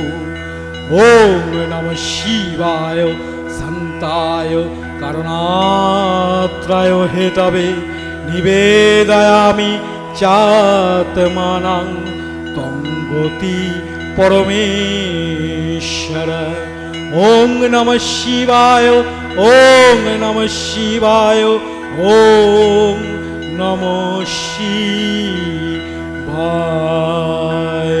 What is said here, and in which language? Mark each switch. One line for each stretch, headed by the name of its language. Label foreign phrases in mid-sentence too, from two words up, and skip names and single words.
Sanskrit: ওম নমঃ শিবায় শান্তায় কারণাত্রায় হেতবে, নিবেদয়ামি চাত্মানাং তং গতি পরমেশ্বর। ওম নমঃ শিবায়, ওম নমঃ শিবায়, ওম নমঃ শিবায়।